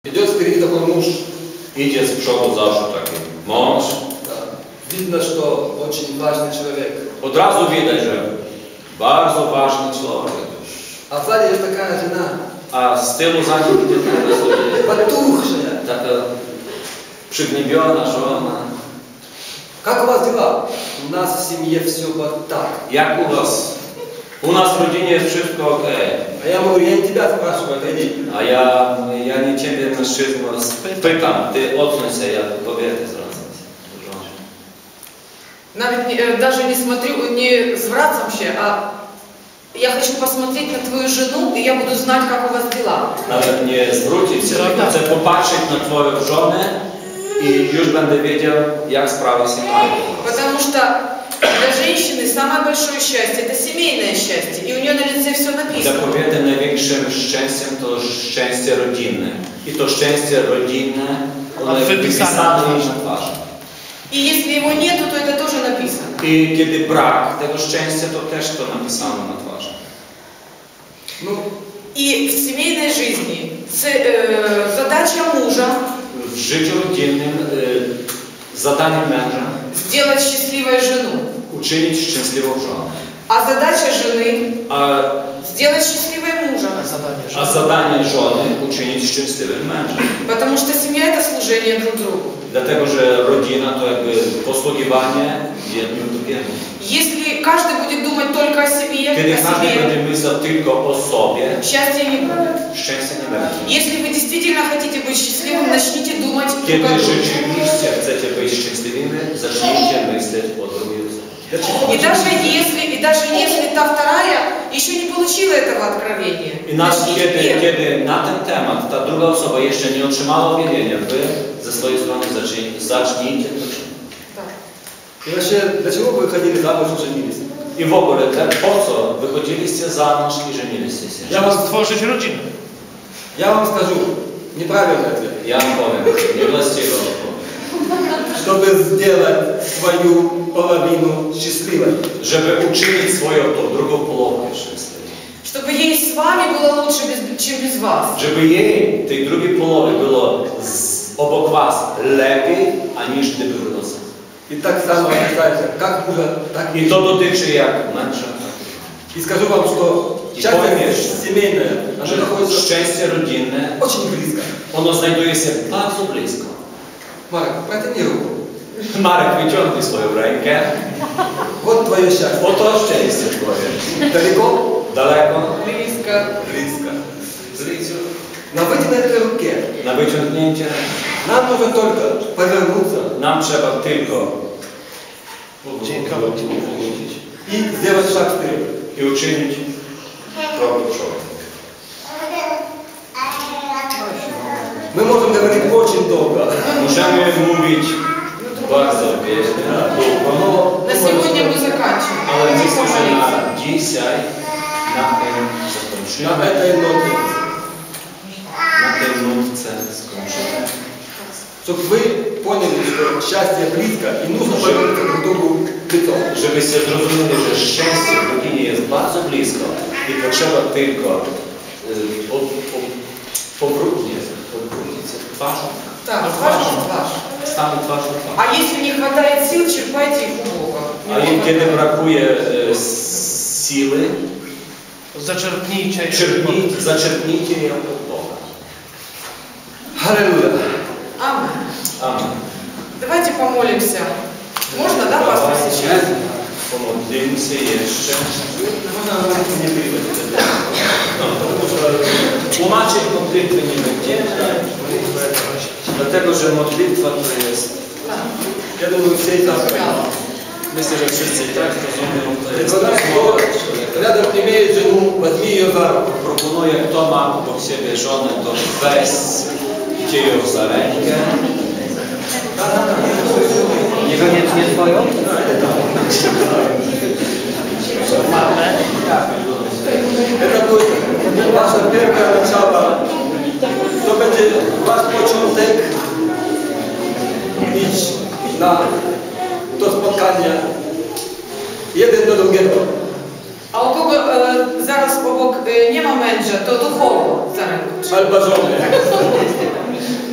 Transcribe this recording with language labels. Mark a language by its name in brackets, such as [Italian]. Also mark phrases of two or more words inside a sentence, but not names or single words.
[Russian] Идет впереди такой муж. [Polish] Idzie z przodu zawsze taki mąż. [Russian] Видно, что очень важный человек. [Polish] Od razu widać, że bardzo ważny człowiek. [Russian] А сзади есть такая жена. [Polish] A z tyłu za nim idzie taka sobie, [Russian] Потухшая. [Polish] taka przygnębiona żona. [Russian] Как у вас дела? У нас в семье все вот так. [Polish] Jak u was? U nas w rodzinie jest wszystko ok. [Russian] А я говорю, я не тебя спрашиваю, отойди. [Polish] A ja nie ciebie, mężczyzno, pytam. Ty odsuń się, ja do kobiety zwracam się. Do żony. [Russian] Навіть даже не смотрю, не [Polish] zwracam się, [Russian] а я хочу посмотреть на твою жену, и я буду знать, как у вас дела. [Polish] Nawet nie zwrócić się, tylko chcę popatrzeć na twoją żonę i już będę wiedział, jak sprawy się mają. [Russian] Потому что для женщины самое большое счастье – это семейное счастье, и у нее на лице все [Polish] Dla [Russian] написано. [Polish] kobiety największym szczęściem to szczęście rodzinne. I to szczęście rodzinne, ono jest wypisane jej na twarzy. [Russian] И если его нету, то это тоже написано. [Polish] I kiedy brak tego szczęścia, to też to napisano na twarzy. [Russian] Ну, И в семейной жизни задача мужа [Polish] W życiu rodzinnym zadaniem męża [Russian] сделать счастливой жену, [Polish] uczynić szczęśliwą żonę. [Russian] а задача жены [Polish] A [Russian] сделать счастливой мужа. [Polish] zadanie żony uczynić szczęśliwym mężem. [Russian] Потому что семья – это служение друг другу. [Polish] Dlatego, że rodzina to jakby posługiwanie jednym drugiemu. [Russian] Если каждый будет думать только о себе, [Polish] Kiedy każdy będzie [Russian] о себе, [Polish] myślał tylko o sobie, [Russian] счастья не будет. [Polish] szczęścia nie będzie. [Russian] Если вы действительно хотите быть счастливым, начните думать друг [Polish] Kiedy [Russian] о друге. [Polish] rzeczywiście chcecie być szczęśliwymi, zacznijcie myśleć o drugiej osobie. [Russian] И даже если та вторая еще не получила этого откровения, [Polish] I nawet [Russian] начните [Polish] kiedy na ten temat ta druga osoba jeszcze nie otrzymała objawienia, wy ze swojej strony zacznijcie to czynić. [Russian] Так. и вообще, для чего вы выходили замуж и женились? [Polish] I w ogóle, po co wychodziliście za mąż i żeniliście się? [Russian] Я вам, [Polish] Stworzyć rodzinę. [Russian] я вам скажу, неправильный ответ. [Polish] Ja wam powiem, niewłaściwą odpowiedź. [Russian] Чтобы сделать свою половину счастливой. [Polish] Żeby uczynić swoją tą drugą połowę szczęśliwą. [Russian] Чтобы ей с вами было лучше, чем без вас. [Polish] Żeby jej, tej drugiej połowy, było obok was lepiej, aniż gdyby było sam. [Russian] И так само касается как мужа, так [Polish] I to dotyczy jak męża. [Russian] И скажу вам, что И счастье помнишь, семейное, оно [Polish] Że [Russian] находится [Polish] szczęście rodzinne, [Russian] очень близко. [Polish] ono znajduje się bardzo blisko. [Russian] Марк, протяни руку. [Polish] Marek, wyciągnij swoją rękę. [Russian] Вот твое счастье. [Polish] Oto szczęście twoje. [Russian] Далеко? [Polish] Daleko, [Russian] Близко. Близко. [Polish] blisko. [Russian] На вытянутой руке. [Polish] Na wyciągnięcie [Russian] Нам нужно только повернуться [Polish] nam trzeba tylko Dziękować. [Russian] и сделать шаг вперед. [Polish] i uczynić krok do przodu. [Russian] Мы можем говорить очень долго. [Polish] Możemy mówić bardzo długo, [Russian] Но На сегодня мы заканчиваем. [Polish] ale [Russian] Давайте [Polish] myślę, że [Russian] помолимся. [Polish] na dzisiaj na tym zakończymy. [Russian] на этой ноте, [Polish] Na tej nutce skończymy. [Russian] чтобы вы поняли, что счастье близко и нужно повернуться друг другу лицом. [Polish] Żebyście zrozumieli, że szczęście w rodzinie jest bardzo blisko i potrzeba tylko powrócić się twarzą. [Russian] Так, важно ваш. [Polish] Stamy twarzą w twarz. [Russian] А если не хватает сил, черпайте их у Бога. [Polish] A im kiedy brakuje siły, Zaczerpnijcie. zaczerpnijcie ją od Boga. [Russian] Аллилуйя. Аминь. [Polish] Amen. [Russian] Давайте помолимся. Можно, да, пастор, сейчас? [Polish] Pomodlimy się jeszcze. [Russian] Можно говорить не переводить. [Polish] No, tłumaczyć modlitwy nie będziemy, dlatego że modlitwa to jest, [Russian] Я думаю, все и так. [Polish] myślę, że wszyscy i tak rozumieją, to jest [Russian] Когда кто рядом имеет жену, возьми ее за руку. [Polish] proponuję, kto ma obok siebie żonę, to weźcie ją za rękę. Niekoniecznie twoją? [Russian] Это будет ваше первое начало. [Polish] To będzie wasz początek iść na to spotkanie jeden do drugiego. [Ukrainian] А у кого зараз обок нема менеджа, то духовно за ринку. [Polish] Albo żony.